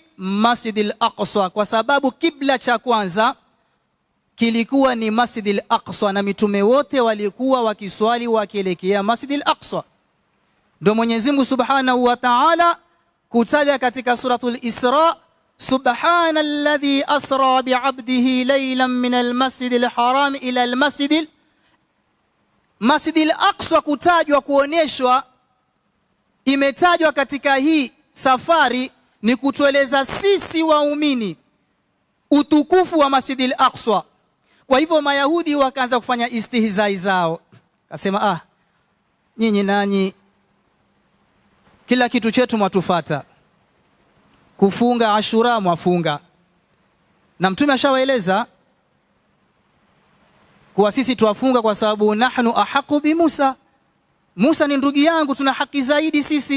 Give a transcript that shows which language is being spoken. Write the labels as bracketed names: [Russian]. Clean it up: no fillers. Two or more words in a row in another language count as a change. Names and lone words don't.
[Swahili] Masjidil Aqsa, kwa sababu kibla cha kwanza kilikuwa ni Masjidil Aqsa na mitume wote walikuwa wakiswali wakielekea Masjidil Aqsa. Ndio Mwenyezi Mungu [Arabic] سبحانه وتعالى [Swahili] kutaja katika suratul Isra, [Arabic] سبحان الذي أسرى بعبده ليلا من المسجد الحرام إلى المسجد الأقصى. [Swahili] Kutajwa, kuoneshwa, imetajwa katika hii safari ni kutueleza sisi waumini utukufu wa Masjidil Aqsa. Kwa hivyo Mayahudi wakaanza kufanya istihzai zao, kasema nyinyi nanyi kila kitu chetu mwatufata, kufunga Ashura mwafunga, na Mtume ashawaeleza kuwa sisi tuwafunga kwa sababu [Arabic] نحن أحق بموسى, [Swahili] Musa ni ndugu yangu, tuna haki zaidi sisi.